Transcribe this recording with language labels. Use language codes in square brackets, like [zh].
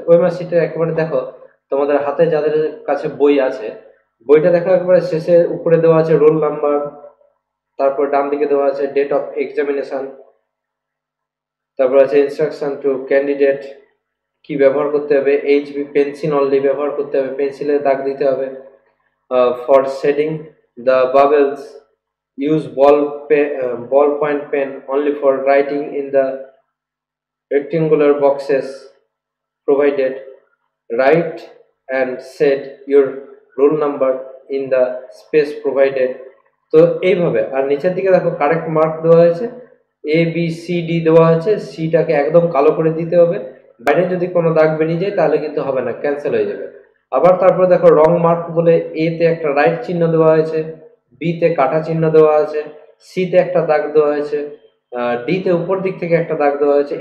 [bn] OMR সিটের একেবারে দেখো, তোমাদের হাতে যাদের কাছে বই আছে, বইটা দেখো একেবারে শেষে উপরে দেওয়া আছে রোল নাম্বার, তারপর ডান দিকে দেওয়া আছে ডেট অফ এক্সামিনেশন, তারপর আছে ইনস্ট্রাকশন টু ক্যান্ডিডেট, কি ব্যবহার করতে হবে, এইচবি পেন্সিল অনলি ব্যবহার করতে হবে, পেন্সিলে দাগ দিতে হবে। [en] For shading the bubbles, use ballpoint pen only for writing in the rectangular boxes provided. Write and set your roll number in the space provided. [bn] তো এইভাবে। আর নিচের দিকে দেখো কারেক্ট মার্ক দেওয়া হয়েছে, এ বি সি ডি দেওয়া আছে। সিটাকে একদম কালো করে দিতে হবে, বাইরে যদি কোনো দাগ বেরিয়ে যায় তাহলে কিন্তু হবে না, ক্যান্সেল হয়ে যাবে। আবার তারপরে দেখো রং মার্ক বলে এ তে একটা রাইট চিহ্ন দেওয়া হয়েছে, বি তে কাটা চিহ্ন দেওয়া আছে, সি তে একটা দাগ দেওয়া হয়েছে, ডি তে উপর দিক থেকে একটা দাগ দেওয়া হয়েছে।